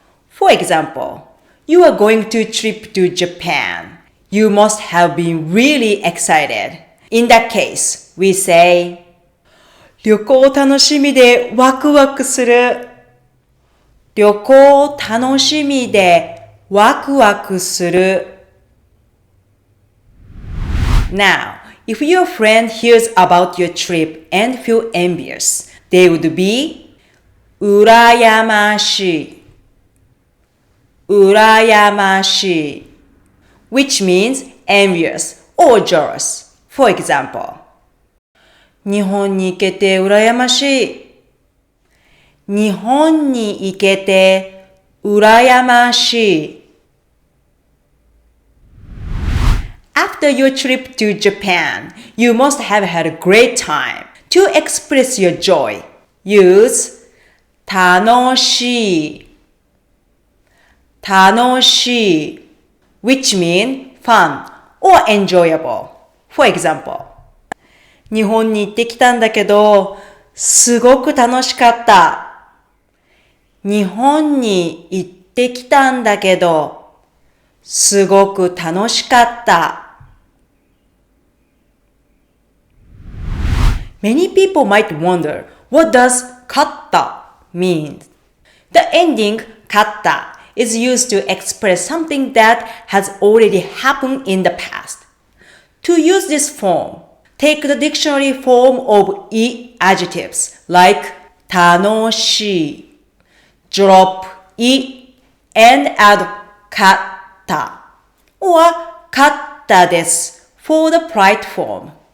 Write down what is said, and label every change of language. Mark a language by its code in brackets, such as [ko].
[en] For example, you are going to trip to Japan. You must have been really excited. In that case, we say, [ja] 旅行楽しみでワクワクする。旅行楽しみでワクワクする。 [en] Now, if your friend hears about your trip and feel envious, they would be 羨ましい。羨ましい which means envious or jealous. For example, [ja] 日本に行けて羨ましい。日本に行けて羨ましい。 [en] After your trip to Japan, you must have had a great time. To express your joy, use 楽しい。楽しい which mean fun or enjoyable. For example, [ja] 日本に行ってきたんだけど、すごく楽しかった。日本に行ってきたんだけど、すごく楽しかった。 [en] Many people might wonder, what does 勝った mean? The ending 勝った is used to express something that has already happened in the past. To use this form, take the dictionary form of "い" adjectives like 楽しい, drop い and add 勝った or 勝ったです for the polite form.